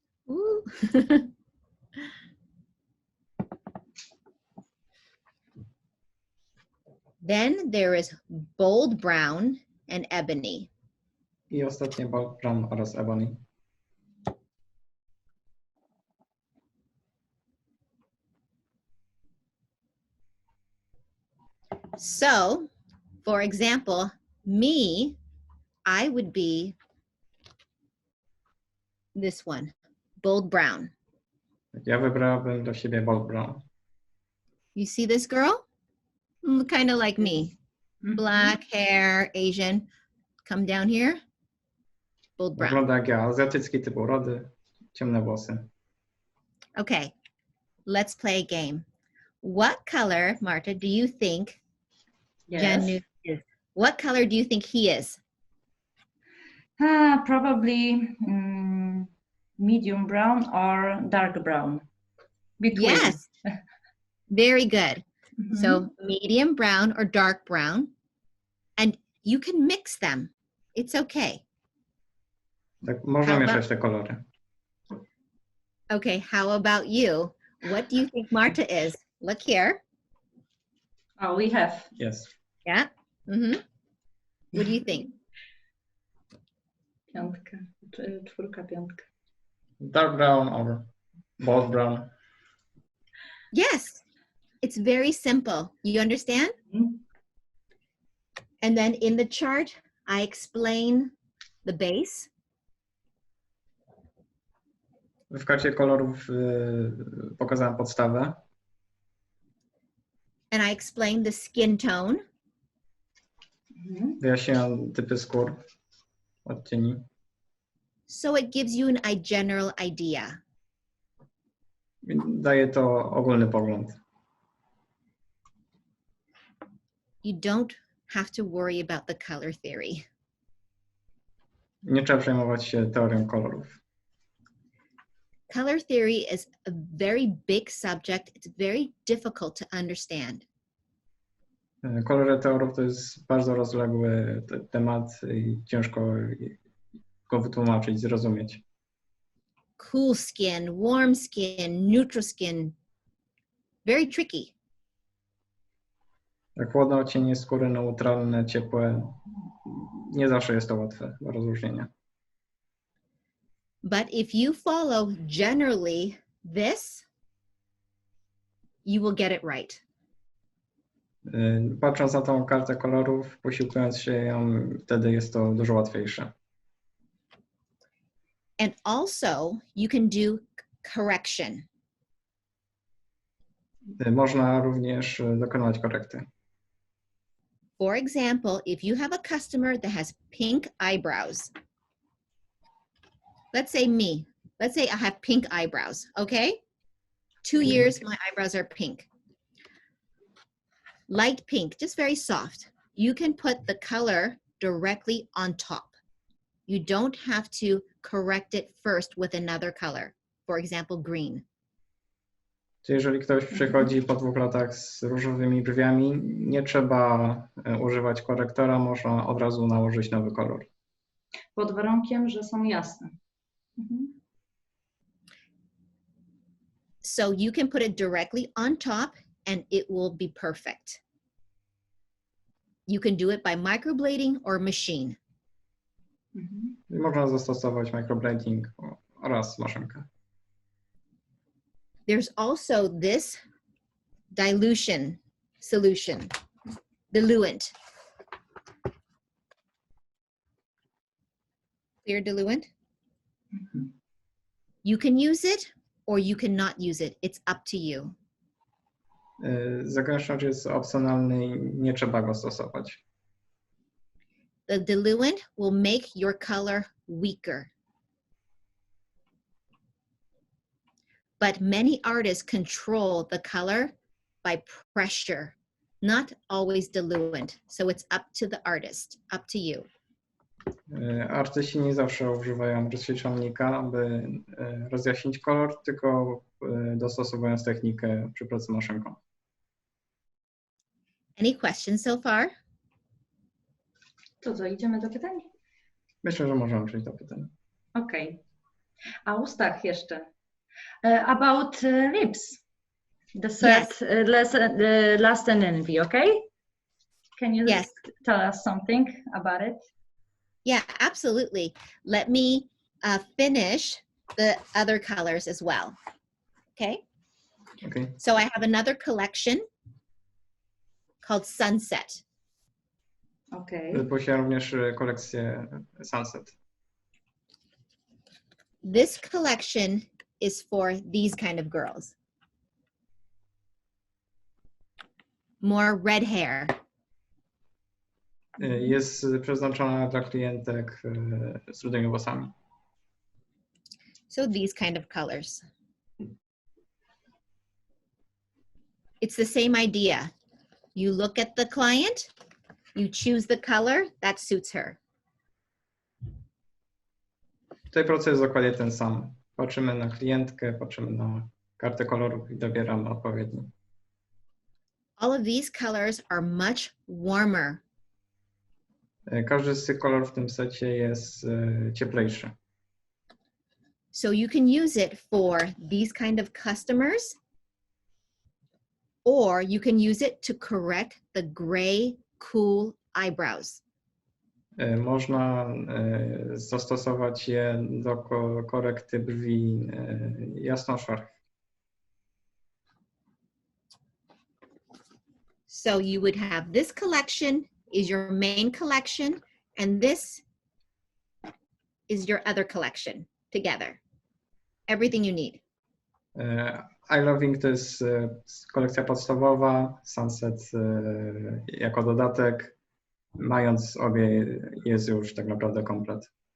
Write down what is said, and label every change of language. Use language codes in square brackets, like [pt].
[en] Ooh. Then there is bold brown and ebony. [pl] I ostatnie bold brown oraz ebony. [en] So, for example, me, I would be this one, bold brown. [pl] Ja wybrałabym dla siebie bold brown. [en] You see this girl? Kind of like me. Black hair, Asian. Come down here. Bold brown. [pl] Wygląda jak ja, azjatycki typ urody, ciemne włosy. [en] Okay, let's play a game. What color, Marta, do you think Janu is? What color do you think he is? Probably medium brown or dark brown. Between. Yes, very good. So medium brown or dark brown, and you can mix them. It's okay. [pl] Tak, można mieszać te kolory. [en] Okay, how about you? What do you think Marta is? Look here. Oh, we have. Yes. Yeah. What do you think? [pl] Piątka, czwórka, piątka. [en] Dark brown or bold brown. Yes, it's very simple. You understand? And then in the chart, I explain the base. [pl] W karcie kolorów pokazałem podstawę. [en] And I explain the skin tone. [pl] Wyjaśniam typy skór, odcieni. [en] So it gives you a general idea. [pl] Daje to ogólny pogląd. [en] You don't have to worry about the color theory. [pl] Nie trzeba przejmować się teorią kolorów. [en] Color theory is a very big subject. It's very difficult to understand. [pl] Kolory teorów to jest bardzo rozległy temat i ciężko go wytłumaczyć, zrozumieć. [en] Cool skin, warm skin, neutral skin. Very tricky. [pl] Jak chłodne odcienie skóry, neutralne, ciepłe, nie zawsze jest to łatwe do rozróżnienia. [en] But if you follow generally this, you will get it right. [pl] Patrząc na tą kartę kolorów, posiłkując się ją, wtedy jest to dużo łatwiejsze. [en] And also, you can do correction. [pl] Można również dokonywać korekty. [en] For example, if you have a customer that has pink eyebrows, let's say me, let's say I have pink eyebrows, okay? 2 years, my eyebrows are pink. Light pink, just very soft. You can put the color directly on top. You don't have to correct it first with another color. For example, green. [pl] Czyli jeżeli ktoś przychodzi po 2 latach z różowymi brwiami, nie trzeba używać korektora, można od razu nałożyć nowy kolor. Pod warunkiem, że są jasne. [en] So you can put it directly on top and it will be perfect. You can do it by microblading or machine. [pl] Można zastosować microblading oraz maszynkę. [en] There's also this dilution solution, diluent. Clear diluent. You can use it or you cannot use it. It's up to you. [pl] Zagęszczacz jest opcjonalny i nie trzeba go stosować. [en] The diluent will make your color weaker. But many artists control the color by pressure, not always diluent. So it's up to the artist, up to you. [pl] Artyści nie zawsze używają rozświetlalnika, aby rozjaśnić kolor, tylko dostosowując technikę przy pracy maszynką. [en] Any questions so far? [pl] To co, idziemy do pytań? Myślę, że możemy przejść do pytań. Okej. A ustach jeszcze. [en] About lips. The set, last and envy, okay? Can you tell us something about it? Yeah, absolutely. Let me finish the other colors as well. Okay? Okay. So I have another collection called Sunset. Okay. [pl] Posiadam również kolekcję Sunset. [en] This collection is for these kind of girls. More red hair. [pl] Jest przeznaczona dla klientek z rudymi włosami. [en] So these kind of colors. It's the same idea. You look at the client, you choose the color that suits her. [pl] Tutaj proces jest dokładnie ten sam. Patrzymy na klientkę, patrzymy na kartę kolorów i dobieramy odpowiedni. [en] All of these colors are much warmer. [pl] Każdy z tych kolorów w tym secie jest cieplejszy. [en] So you can use it for these kind of customers, or you can use it to correct the gray, cool eyebrows. [pl] Można zastosować je do korekty brwi jasno-szarych. [en] So you would have this collection is your main collection, and this is your other collection together. Everything you need. [pl] I Loving to jest kolekcja podstawowa, Sunset jako dodatek. Mając obie jest już tak naprawdę komplet.